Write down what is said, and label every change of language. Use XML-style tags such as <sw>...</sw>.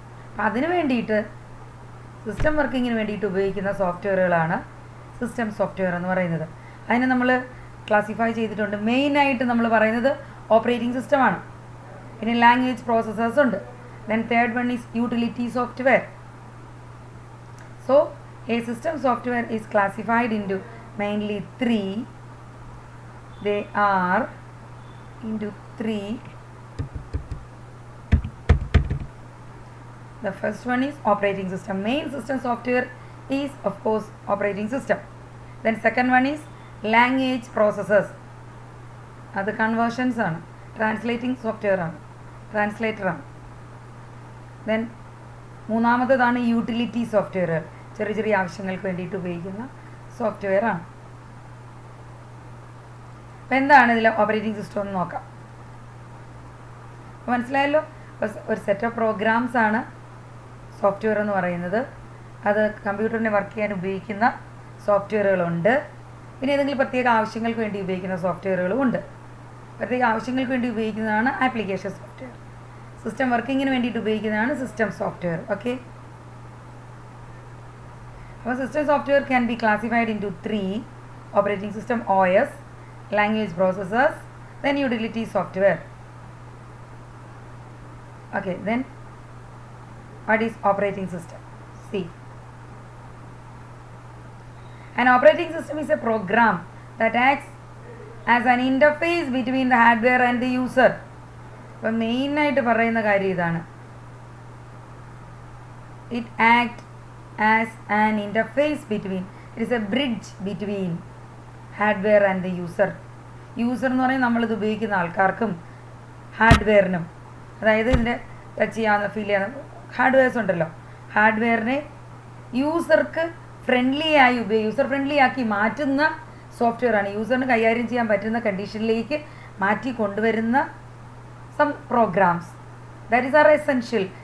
<ml>അപ്പം അതിന് വേണ്ടിയിട്ട്, സിസ്റ്റം വർക്കിങ്ങിന് വേണ്ടിയിട്ട് ഉപയോഗിക്കുന്ന സോഫ്റ്റ്വെയറുകളാണ് സിസ്റ്റം സോഫ്റ്റ്വെയർ എന്ന് പറയുന്നത്. അതിനെ നമ്മൾ ക്ലാസിഫൈ ചെയ്തിട്ടുണ്ട്. മെയിനായിട്ട് നമ്മൾ പറയുന്നത് ഓപ്പറേറ്റിംഗ് സിസ്റ്റമാണ്. പിന്നെ ലാംഗ്വേജ് പ്രോസസ്സേഴ്സ് ഉണ്ട്.</ml> <en>Then third one is utility software. So a system software is classified into mainly three. They are into three. The first one is operating system. Main system software is of course operating system. Then second one is language processors.</en> <ml>അത് conversions ആണ്, translating software ആണ്, translator ആണ്. Then മൂന്നാമത്തേതാണ് utility സോഫ്റ്റ്വെയറുകൾ, ചെറിയ ചെറിയ ആവശ്യങ്ങൾക്ക് വേണ്ടിയിട്ട് ഉപയോഗിക്കുന്ന സോഫ്റ്റ്വെയർ ആണ്. അപ്പോൾ എന്താണ് ഇതിൽ ഓപ്പറേറ്റിംഗ് സിസ്റ്റം എന്ന് നോക്കാം. അപ്പോൾ മനസ്സിലായല്ലോ, ഒരു സെറ്റ് ഓഫ് പ്രോഗ്രാംസ് ആണ് സോഫ്റ്റ്വെയർ എന്ന് പറയുന്നത്. അത് കമ്പ്യൂട്ടറിനെ വർക്ക് ചെയ്യാൻ ഉപയോഗിക്കുന്ന സോഫ്റ്റ്വെയറുകളുണ്ട്. പിന്നെ ഏതെങ്കിലും പ്രത്യേക ആവശ്യങ്ങൾക്ക് വേണ്ടി ഉപയോഗിക്കുന്ന സോഫ്റ്റ്വെയറുകളും ഉണ്ട്. പ്രത്യേക ആവശ്യങ്ങൾക്ക് വേണ്ടി ഉപയോഗിക്കുന്നതാണ് ആപ്ലിക്കേഷൻ സോഫ്റ്റ്വെയർ. സിസ്റ്റം വർക്കിങ്ങിന് വേണ്ടിയിട്ട് ഉപയോഗിക്കുന്നതാണ്</ml> <en>System software. Okay, അപ്പോൾ system software can be classified into three:</en> <ml>operating system OS, language processors, then utility software.</ml> <en>Okay, then what is operating system? See, an operating system is a program that acts as an interface between the hardware and the user.</en> <ml>അപ്പോൾ മെയിനായിട്ട് പറയുന്ന കാര്യം ഇതാണ്.</ml> <en>It acts as an interface between, it is a bridge between hardware and the user.</en> <ml>User എന്ന് പറയുന്നത് നമ്മളിത് ഉപയോഗിക്കുന്ന ആൾക്കാർക്കും ഹാർഡ്വെയറിനും, അതായത് ഇതിൻ്റെ ടച്ച് ചെയ്യാവുന്ന, ഫീൽ ചെയ്യാവുന്ന ഹാർഡ്വെയർസ് ഉണ്ടല്ലോ, ഹാർഡ്വെയറിനെ യൂസർക്ക് യൂസർ ഫ്രണ്ട്ലി ആക്കി മാറ്റുന്ന സോഫ്റ്റ്വെയറാണ്. യൂസറിന് കൈകാര്യം ചെയ്യാൻ പറ്റുന്ന കണ്ടീഷനിലേക്ക് മാറ്റി കൊണ്ടുവരുന്ന some programmes.</ml> <en>That is are essential.</en>